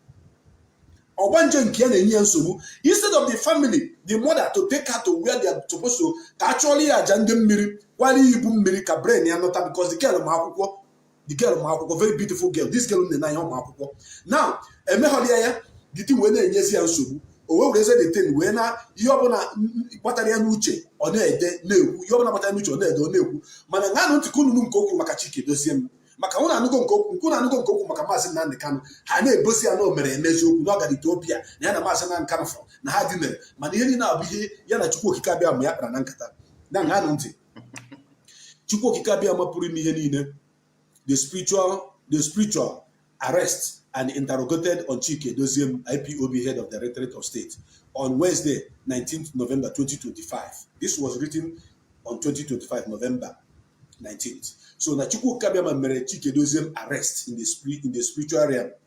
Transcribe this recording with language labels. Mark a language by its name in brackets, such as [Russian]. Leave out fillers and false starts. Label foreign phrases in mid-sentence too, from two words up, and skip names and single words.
[English] Instead of the family, the mother to take her to where they are supposed to actually because the girl very beautiful girl. This girl now the thing when the thing when you [Igbo] maka una anugo nkoku maka Mazi Nnamdi Kanu ha na-ebosi ya na o mere emeziokwu na ọ gara Ethiopia na ya na Mazi Nnamdi Kanu fọ na ha dinere mana ihe niile abụ ihe ya na Chukwu Kikabiama ya kpara na nkata na nga anụ ntị. Chukwu Kikabiama pụrụ ime ihe niile. [English] The spiritual arrest and interrogated on Chike Doziem, IPOB head of the Directorate of State, on Wednesday, 19th November 2025. This was written on 2025 November 19th. [Igbo] So na Chukwu Kikabiama mere Chike Doziem [English] arrest in the spiritual realm.